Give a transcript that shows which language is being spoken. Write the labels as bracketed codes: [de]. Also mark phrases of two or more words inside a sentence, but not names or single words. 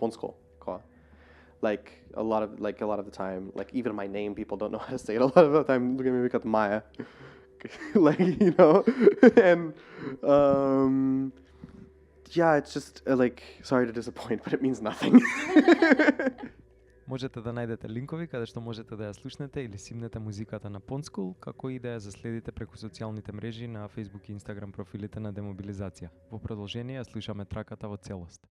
[en] Pondskull. Like a lot of the time, like even my name, people don't know how to say it. A lot of the time, look at me, we got Maya, like and yeah, it's just like sorry to disappoint, but it means nothing. [mk] Можете да најдете линкови каде што можете да ја слушнете или симнете музиката на Pondskull, како и да ја заследите преку социјалните мрежи на Facebook и Instagram профилите на Демобилизација. Во продолжение ја слушаме траката во целост.